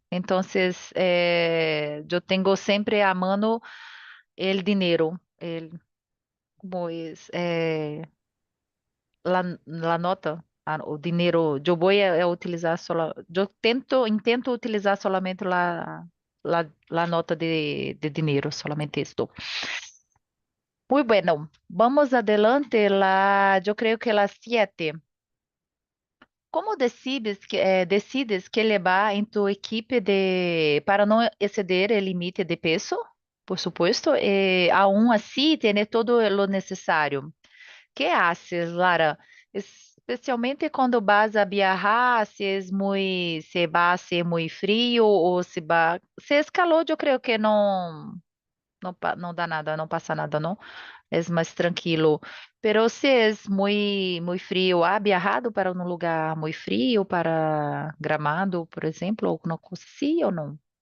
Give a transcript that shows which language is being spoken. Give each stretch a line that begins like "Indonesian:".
Spanish: Entonces, yo tengo siempre a mano el dinero, como es, la nota, o dinero. Yo voy a utilizar solo, intento utilizar solamente la nota de dinero, solamente esto. Muy bueno, vamos adelante, yo creo que las 7.
Portuguese: Como decides que levar em tu equipe para não exceder o limite de peso?
Spanish: Por supuesto, aún así tener todo lo necesario. ¿Qué haces, Lara? Especialmente quando vas a viajar, se va a ser muy frío o se es calor,
Portuguese: eu creio que não dá nada, não passa nada, não? É mais tranquilo. Pero se é muito frio, ¿ha viajado para um lugar muito frio, para Gramado, por exemplo, alguma coisa assim ou não?